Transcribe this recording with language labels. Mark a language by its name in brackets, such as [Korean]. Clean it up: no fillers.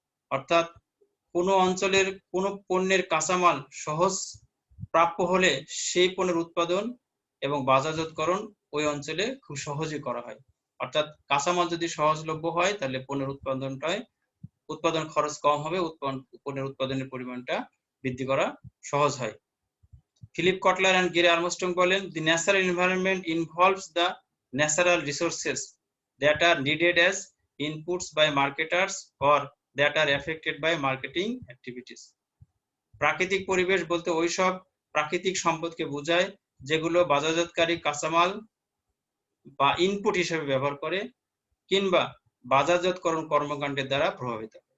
[Bangla] অর্থাৎ কোনো অঞ্চলের কোনো পণ্যের কাঁচামাল সহজ প্রাপ্য হলে সেই পণ্যের উৎপাদন এবং বাজারজাতকরণ ওই অঞ্চলে খুব সহজে করা হয়। অর্থাৎ কাঁচামাল যদি সহজলভ্য হয় তাহলে পণ্যের উৎপাদন খরচ কম হবে, পণ্যের উৎপাদনের পরিমাণটা বৃদ্ধি করা সহজ হয়। [English] Philip Kotler and Gary Armstrong বলেন, the natural environment involves the natural resources that are needed as inputs by marketers or that are affected by marketing activities। [Bangla] প্রাকৃতিক পরিবেশ বলতে ওইসব প্রাকৃতিক সম্পদকে বোঝায় যেগুলো বাজারজাতকারী কাঁচামাল বা ইনপুট হিসেবে ব্যবহার করে কিংবা বাজারজাতকরণ কর্মকাণ্ডের দ্বারা প্রভাবিত।